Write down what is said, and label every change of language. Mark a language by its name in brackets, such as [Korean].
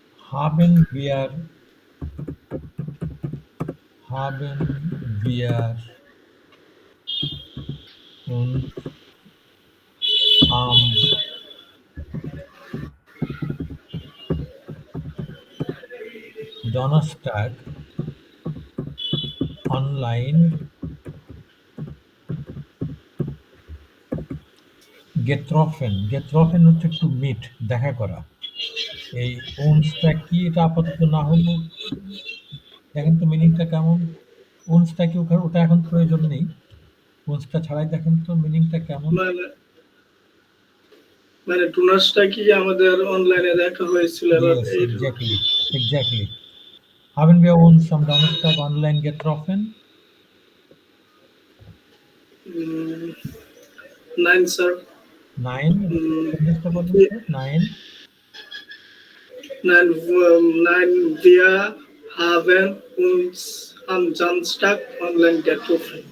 [German] Haben wir uns am Donnerstag online getroffen [Bangla] হচ্ছে [English] to meet, [Bangla] দেখা করা। এই উনসটা কি এটা আপাতত না হলেও দেখেন তো মিনিংটা কেমন? উনসটা কি ওটা এখন প্রয়োজন নেই। উনসটা ছাড়াই দেখেন তো মিনিংটা কেমন? মানে টুনাসটা কি আমাদের অনলাইনে দেখা হয়েছিল এবার [English] Yes, exactly. [German] Haben wir uns am Donnerstag online getroffen? Nein, sir. Nein, [Bangla] চেষ্টা করবেন তো? [German] Nein, nein, wir haben uns am Samstag online getroffen.